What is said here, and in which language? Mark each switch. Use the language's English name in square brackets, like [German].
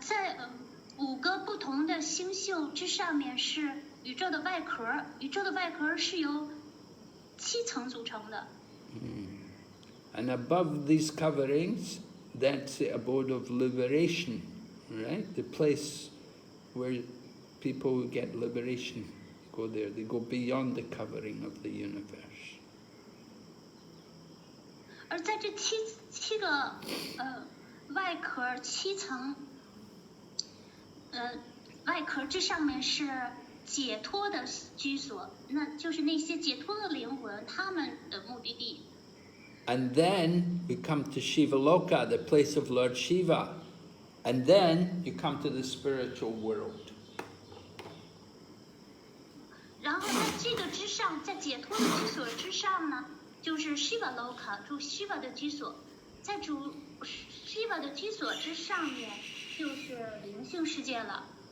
[Chinese] 在5个不同的星宿之上面是宇宙的外壳，宇宙的外壳是由7层组成的。 [English] And above these coverings, that's the abode of liberation, right? The place where people get liberation go there. They go beyond the covering of the universe. [Chinese] 而在这七个外壳7层，外壳之上面是解脱的居所，那就是那些解脱的灵魂，他们的目的地。 [English] And then we come to Shivaloka, the place of Lord Shiva. And then you come to the spiritual world. [Chinese] 然后在这个之上，在解脱的居所之上呢，就是 Shiva Loka， 主 Shiva 的居所。在主 Shiva 的居所之上面，就是灵性世界了。